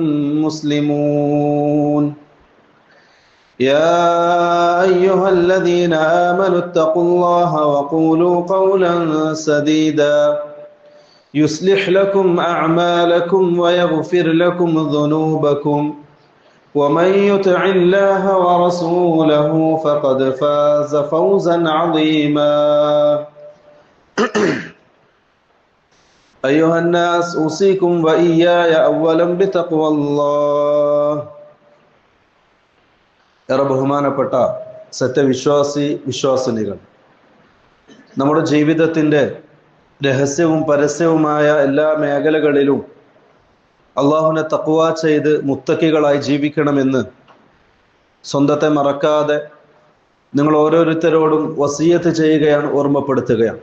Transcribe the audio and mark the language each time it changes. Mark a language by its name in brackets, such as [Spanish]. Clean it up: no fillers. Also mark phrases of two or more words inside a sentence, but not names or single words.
[Arabic] مسلمون يا أيها الذين آمنوا اتقوا الله وقولوا قولا سديدا يصلح لكم أعمالكم ويغفر لكم ذنوبكم ومن يطع الله ورسوله فقد فاز فوزا عظيما أيها الناس أوصيكم وإياي أولا بتقوى الله [Malayalam] ഏറെ ബഹുമാനപ്പെട്ട വിശ്വാസിനികൾ, നമ്മുടെ ജീവിതത്തിൻ്റെ രഹസ്യവും പരസ്യവുമായ എല്ലാ മേഖലകളിലും അള്ളാഹുവിനെ തഖ്വ ചെയ്ത് മുത്തക്കികളായി ജീവിക്കണമെന്ന് സ്വന്തത്തെ മറക്കാതെ നിങ്ങൾ ഓരോരുത്തരോടും വസിയത്ത് ചെയ്യുകയാണ്, ഓർമ്മപ്പെടുത്തുകയാണ്.